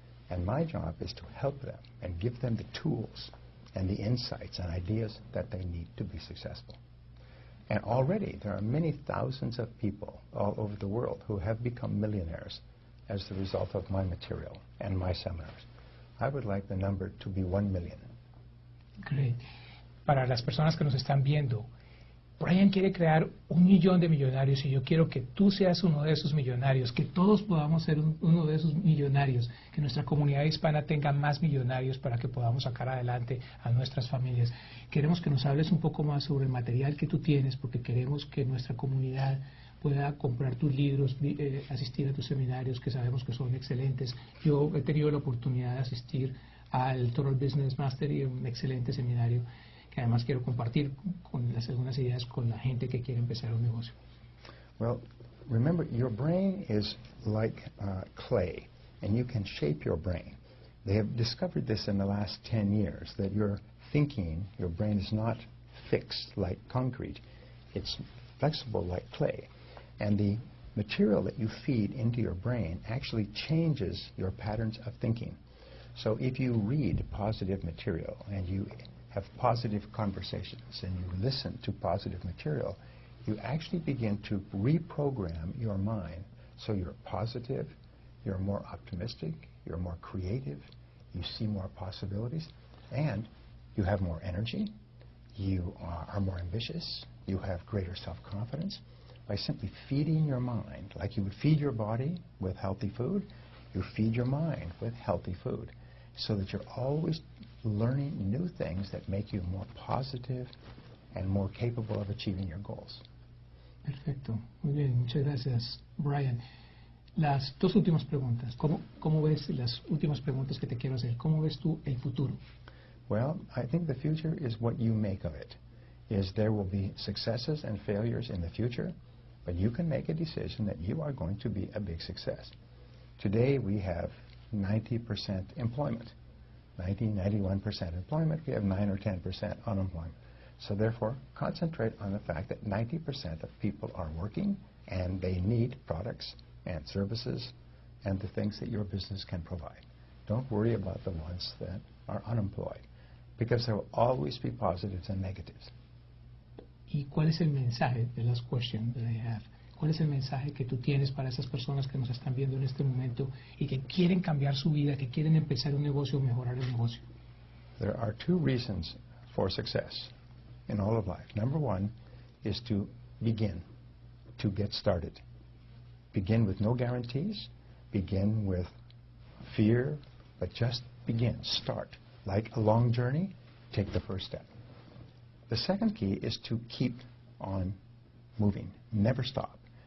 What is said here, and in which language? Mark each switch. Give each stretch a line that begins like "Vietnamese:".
English: And my job is to help them and give them the tools and the insights and ideas that they need to be successful. And already there are many thousands of people all over the world who have become millionaires as the result of my material and my seminars. I would like the number to be 1 million. Great.
Spanish: Para las personas que nos están viendo, Brian quiere crear 1 millón de millonarios y yo quiero que tú seas uno de esos millonarios, que todos podamos ser uno de esos millonarios, que nuestra comunidad hispana tenga más millonarios para que podamos sacar adelante a nuestras familias. Queremos que nos hables un poco más sobre el material que tú tienes, porque queremos que nuestra comunidad pueda comprar tus libros, asistir a tus seminarios, que sabemos que son excelentes. Yo he tenido la oportunidad de asistir al Total Business Mastery, un excelente seminario que además quiero compartir con las algunas ideas con la gente que quiere empezar un negocio.
English: Well, remember, your brain is like clay, and you can shape your brain. They have discovered this in the last 10 years, that your thinking, your brain is not fixed like concrete. It's flexible like clay. And the material that you feed into your brain actually changes your patterns of thinking. So if you read positive material and you have positive conversations and you listen to positive material, you actually begin to reprogram your mind so you're positive, you're more optimistic, you're more creative, you see more possibilities, and you have more energy, you are more ambitious, you have greater self-confidence. By simply feeding your mind, like you would feed your body with healthy food, you feed your mind with healthy food, so that you're always learning new things that make you more positive and more capable of achieving your goals.
Spanish: Perfecto, muy bien, muchas gracias, Brian. Las dos últimas preguntas, ¿cómo ves las últimas preguntas que te quiero hacer? ¿Cómo ves tú el futuro?
English: Well, I think the future is what you make of it. There will be successes and failures in the future, but you can make a decision that you are going to be a big success. Today we have 90% employment. 91% employment, we have 9 or 10% unemployment. So therefore, concentrate on the fact that 90% of people are working and they need products and services and the things that your business can provide. Don't worry about the ones that are unemployed, because there will always be positives and negatives.
Spanish: ¿Y cuál es el mensaje,
English: the last question that I have,
Spanish: cuál es el mensaje que tú tienes para esas personas que nos están viendo en este momento y que quieren cambiar su vida, que quieren empezar un negocio o mejorar el negocio?
English: There are 2 reasons for success in all of life. Number 1 is to begin, to get started. Begin with no guarantees, begin with fear, but just begin, start. Like a long journey, take the first step. The second key is to keep on moving, never stop.